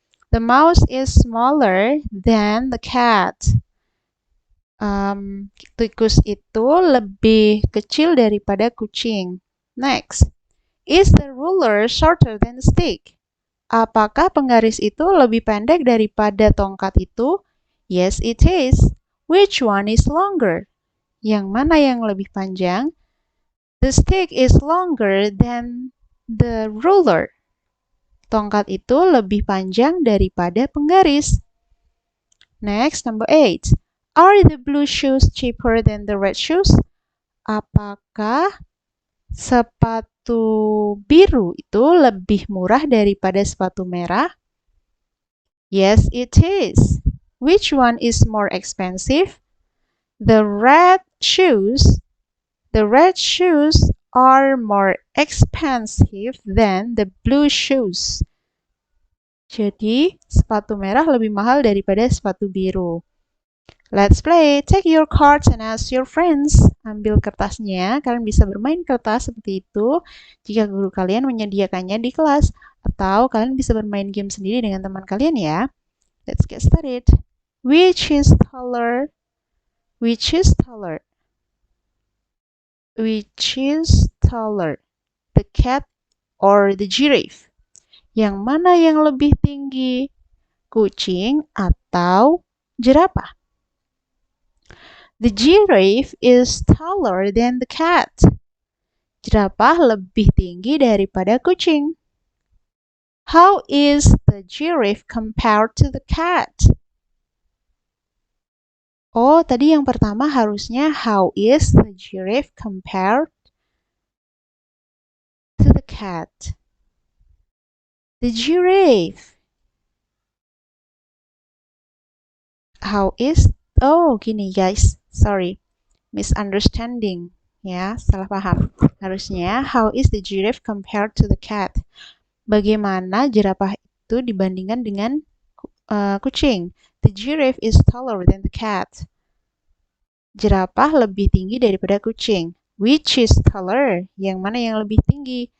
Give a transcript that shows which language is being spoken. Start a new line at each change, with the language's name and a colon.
English: The mouse is smaller than the cat.
Indonesian: Tikus itu lebih kecil daripada kucing.
English: Next. Is the ruler shorter than the stick?
Indonesian: Apakah penggaris itu lebih pendek daripada tongkat itu?
English: Yes, it is. Which one is longer?
Indonesian: Yang mana yang lebih panjang?
English: The stick is longer than the ruler.
Indonesian: Tongkat itu lebih panjang daripada penggaris.
English: Next, number 8. Are the blue shoes cheaper than the red shoes?
Indonesian: Apakah sepatu biru itu lebih murah daripada sepatu merah?
English: Yes, it is. Which one is more expensive? The red shoes. The red shoes are more expensive than the blue shoes.
Indonesian: Jadi, sepatu merah lebih mahal daripada sepatu biru.
English: Let's play. Take your cards and ask your friends.
Indonesian: Ambil kertasnya. Kalian bisa bermain kertas seperti itu jika guru kalian menyediakannya di kelas. Atau kalian bisa bermain game sendiri dengan teman kalian ya.
English: Let's get started. Which is taller? Which is taller? Which is taller? The cat or the giraffe?
Indonesian: Yang mana yang lebih tinggi? Kucing atau jerapah?
English: The giraffe is taller than the cat.
Indonesian: Jerapah lebih tinggi daripada kucing.
English: How is the giraffe compared to the cat?
Indonesian: Oh, tadi yang pertama harusnya
English: how is the giraffe compared to the cat? The giraffe. How is...
Indonesian: Oh, gini
English: guys. Sorry. Misunderstanding.
Indonesian: Ya, salah paham.
English: Harusnya, how is the giraffe compared to the cat?
Indonesian: Bagaimana jerapah itu dibandingkan dengan kucing?
English: The giraffe is taller than the cat.
Indonesian: Jerapah lebih tinggi daripada kucing.
English: Which is taller?
Indonesian: Yang mana yang lebih tinggi?